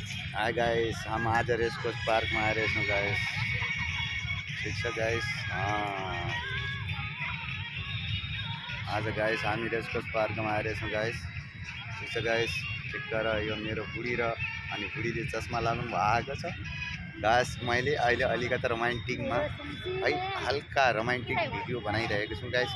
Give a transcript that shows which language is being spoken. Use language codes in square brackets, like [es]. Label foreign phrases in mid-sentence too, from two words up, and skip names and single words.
[en] Hi guys, [hi] हम आज रेसकोर्स पार्क में आए छौँ गाइस। [ne] ठीक छ [en] guys. [ne] आज गाइस हामी रेसकोर्स पार्क में आए छौँ गाइस। ठीक छ गाइस। ठिक्क र यो मेरो बुढी र अनि बुढीले चस्मा लगाउनु भएको छ गाइस। मैले अहिले अलिकति रोमान्टिकमा है हल्का रोमान्टिक भिडियो बनाइरहेको छु गाइस।